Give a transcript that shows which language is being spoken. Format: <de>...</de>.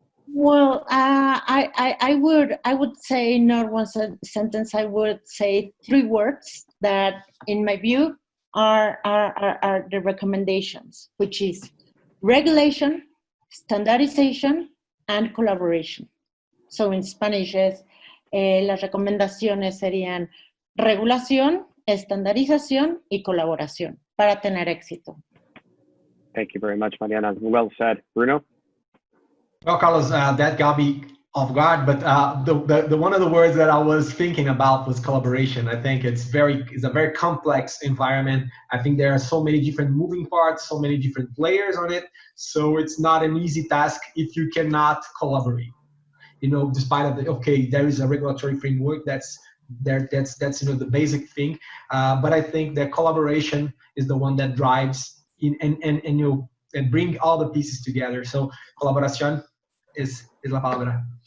<en>Well, I would say not one sentence. I would say 3 words that, in my view, are the recommendations, which is regulation, standardization, and collaboration. So in Spanish</en> <es>las recomendaciones serían regulación, estandarización y colaboración para tener éxito.</es> <en>Thank you very much, Mariana. Well said. Bruno? Well, Carlos, that got me off guard, but the one of the words that I was thinking about was collaboration. I think it's a very complex environment. I think there are so many different moving parts, so many different players on it. So it's not an easy task if you cannot collaborate. Despite there is a regulatory framework that's the basic thing. But I think that collaboration is the one that drives and bring all the pieces together.</en> <es>So colaboración es la palabra.</es>